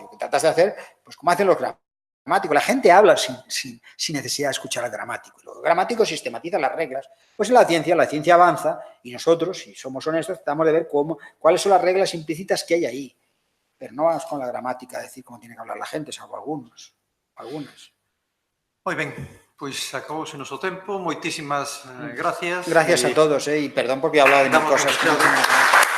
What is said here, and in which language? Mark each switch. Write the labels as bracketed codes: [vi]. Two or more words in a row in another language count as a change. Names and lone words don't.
[es] Lo que tratas de hacer, pues como hacen los gramáticos. La gente habla sin necesidad de escuchar al gramático. Los gramáticos sistematizan las reglas. Pues en la ciencia avanza y nosotros, si somos honestos, tratamos de ver cuáles son las reglas implícitas que hay ahí. Pero no vamos con la gramática a decir cómo tiene que hablar la gente, salvo algunas. [gl] Moi ben, pois acabouse o noso tempo. Moitísimas gracias. [es] Gracias a todos, y perdón porque he hablado de mil cosas.